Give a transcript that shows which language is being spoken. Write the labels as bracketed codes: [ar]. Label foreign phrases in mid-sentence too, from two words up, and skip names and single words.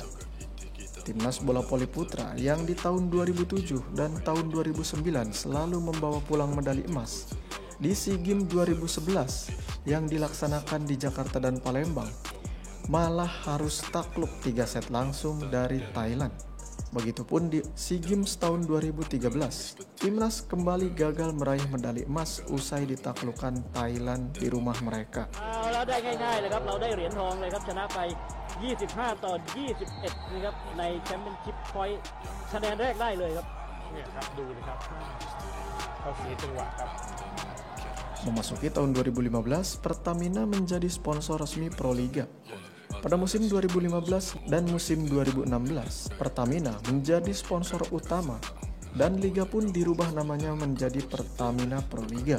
[id] Timnas bola voli putra yang di tahun 2007 dan tahun 2009 selalu membawa pulang medali emas di SEA Games 2011 yang dilaksanakan di Jakarta dan Palembang, malah harus takluk 3 set langsung dari Thailand. Begitupun di SEA Games tahun 2013, timnas kembali gagal meraih medali emas usai ditaklukkan Thailand di rumah mereka. [th] เราได้ง่ายๆเลยครับเราได้เหรียญทองเลยครับชนะไป25-21นะครับในแชมเปี้ยนชิพพอยต์คะแนนแรกได้เลยครับเนี่ยครับดูนะครับเขาเสียจังหวะครับ [id] Memasuki tahun 2015, Pertamina menjadi sponsor resmi Proliga. Pada musim 2015 dan musim 2016, Pertamina menjadi sponsor utama dan liga pun dirubah namanya menjadi Pertamina Proliga.